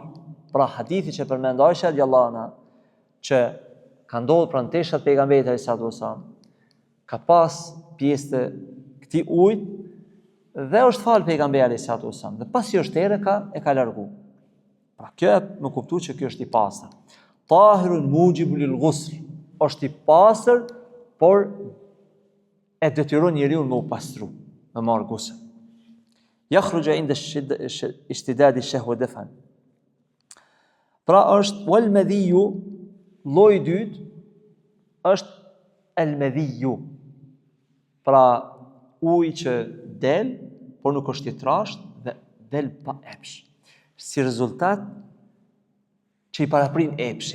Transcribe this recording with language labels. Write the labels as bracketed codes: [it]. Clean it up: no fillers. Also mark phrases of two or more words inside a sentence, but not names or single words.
[sq] Pra hadithi që përmend Aisha [ar] رضي الله عنها, [sq] që ka ndodhur pranë teshat pejgamberit [ar] صلى الله عليه وسلم, [sq] ka pas pjesë të këtij ujit dhe është fal pejgamberi [ar] صلى الله عليه وسلم. [sq] Dhe pasi është erë e ka largu. Pra kjo më kuptu që kjo është i pastër. [ar] طاهر موجب للغسل, [sq] është i pastër, por e detyron njeriu me u pastru, me marr gusl. [ar] يخرج عند اشتداد الشهوة دفقا. [sq] Pra është wal-madhiyu, lloji i dytë është al-madhiyu. Pra uji që del, por nuk është i trashët dhe del pa epsh. Si rezultat që i paraprin epshi.